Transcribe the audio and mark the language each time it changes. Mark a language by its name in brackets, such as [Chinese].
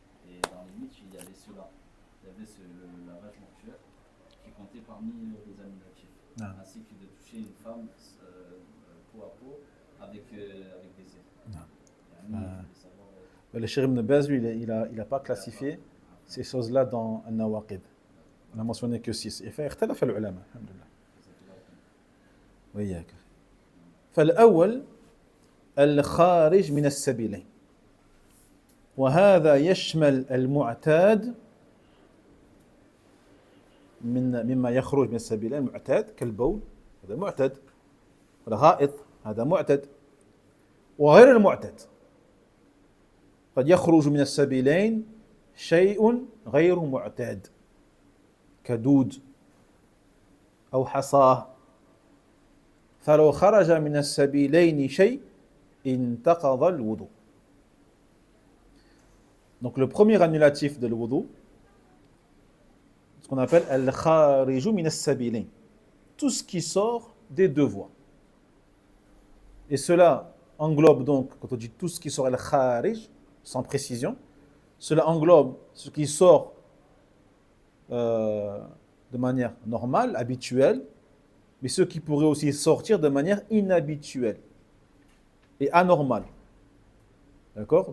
[French] Et dans les 8, il y avait ceux-là. Il y avait le lavage mortuaire qui comptait parmi les annulatifs. Ah. Ainsi que de toucher une femme peau à peau avec des ailes. Ah. Et un autre, de savoir, Le Cheikh Ibn Baz, lui, il n'a pas classifié ces choses-là dans un nawaqid. On n'a mentionné que 6. Et fait [Arabic] اختلف العلماء الحمد لله. وإياك. فالأول الخارج من السبيلين. وهذا يشمل المعتاد مما يخرج من السبيلين. المعتاد كالبول هذا معتاد، الغائط هذا معتاد، وغير المعتاد قد يخرج من السبيلين شيء غير معتاد كدود أو حصاه، فلو خرج من السبيلين شيء انتقض الوضوء. [French] Donc le premier annulatif de l'wudu, ce qu'on appelle [Arabic] al-khariju min as-sabilayn, [French] tout ce qui sort des deux voies. Et cela englobe donc, quand on dit tout ce qui sort al-kharij, sans précision, cela englobe ce qui sort de manière normale, habituelle, mais ce qui pourrait aussi sortir de manière inhabituelle et anormale. D'accord?